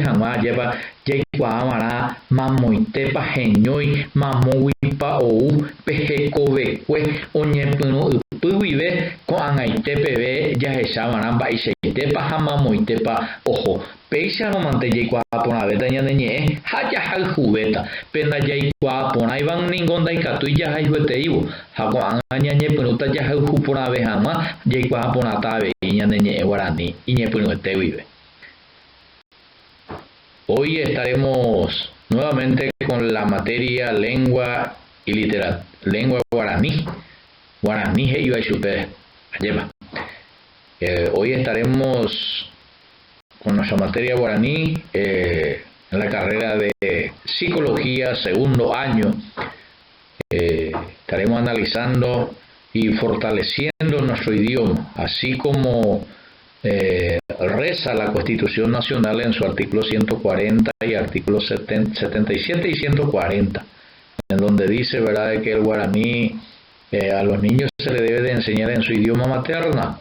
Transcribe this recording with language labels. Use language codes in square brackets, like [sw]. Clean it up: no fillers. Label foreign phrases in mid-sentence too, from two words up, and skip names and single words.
[gn] hag̃ua ajépa jaikuaavarã mamoitépa heñói mamóguipa ou pe hekovekue oñepyrũ ypy guive ko'ag̃aite peve jahechávarã mba'eichaitépa ha mamoitépa oho péicharõmante jaikuaa porãvéta ñane ñe'ẽ ha jahayhuvéta pe ndajaikuaa porãiva niko ndaikatúi jahayhueteívo ha ko'ág̃a ñañepyrũta jahayhu porãve hag̃ua jaikuaa porãta avei ñane ñe'ẽ guarani iñepyrũete guive. [es] Hoy estaremos nuevamente con la materia lengua y literatura, lengua guaraní. [gn] Guaraní he'iva chupe ajépa. [es] Hoy estaremos con nuestra materia guaraní en la carrera de psicología, segundo año. Estaremos analizando y fortaleciendo nuestro idioma, así como reza la Constitución Nacional en su artículo 140 y artículos 77 y 140, en donde dice, ¿verdad?, de que el guaraní a los niños se le debe de enseñar en su idioma materno.